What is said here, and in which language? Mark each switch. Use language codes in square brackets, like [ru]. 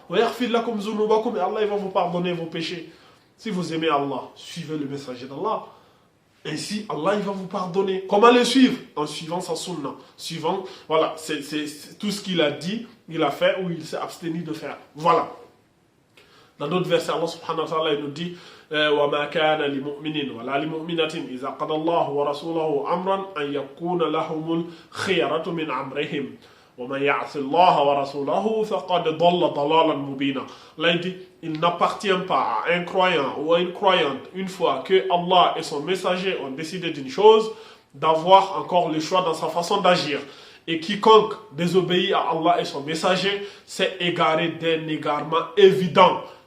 [ar] Wa yaghfir lakum dhunubakum. [fr] Et Allah, il va vous pardonner vos péchés. Si vous aimez Allah, suivez le messager d'Allah. Ainsi, Allah, il va vous pardonner. Comment le suivre? En suivant sa sunna. Suivant, voilà, c'est tout ce qu'il a dit, il a fait ou il s'est abstenu de faire. Voilà. Dans d'autres versets, Allah subhanahu wa ta'ala, il nous dit [ar] وَمَا كَانَ لِمُؤْمِنٍ وَلَا لِمُؤْمِنَةٍ إِذَا قَضَى اللَّهُ وَرَسُولُهُ أَمْرًا أَنْ يَكُونَ لَهُمُ الْخِيَرَةُ مِنْ أَمْرِهِمْ وَمَنْ يَعْصِ اللَّهَ وَرَسُولَهُ فَقَدْ ضَلَّ ضَلَالًا مُبِينًا. [fr] Là, il dit, il n'appartient pas à un croyant ou à une croyante, une fois que Allah et son messager ont décidé d'une chose, d'avoir encore le choix dans sa façon d'agir. Et quiconque désobéit à Allah et son messager s'est égaré d'un égarement évident.